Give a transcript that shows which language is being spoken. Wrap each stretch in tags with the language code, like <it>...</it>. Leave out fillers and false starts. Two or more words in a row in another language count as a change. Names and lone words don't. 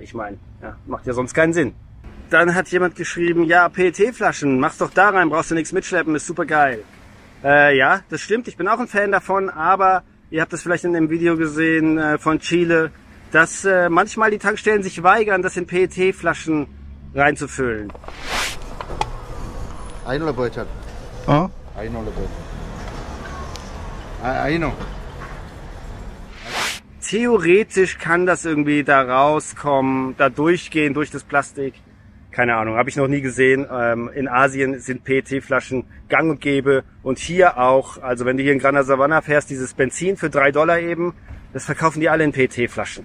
<de>Ich meine, ja, macht ja sonst keinen Sinn. Dann hat jemand geschrieben, ja, PET-Flaschen, mach's doch da rein, brauchst du nichts mitschleppen, ist super geil. Ja, das stimmt, ich bin auch ein Fan davon, aber ihr habt das vielleicht in dem Video gesehen von Chile, dass manchmal die Tankstellen sich weigern, das in PET-Flaschen reinzufüllen.</de> <es>Ahí no le puedo echar. ¿Ah? Ahí no le puedo echar. Ahí no.</es> <de>Theoretisch kann das irgendwie da rauskommen, da durchgehen durch das Plastik. Keine Ahnung, habe ich noch nie gesehen. In Asien sind PET-Flaschen gang und gäbe und hier auch. Also wenn du hier in Grana Savana fährst, dieses Benzin für $3 eben, das verkaufen die alle in PET-Flaschen.</de>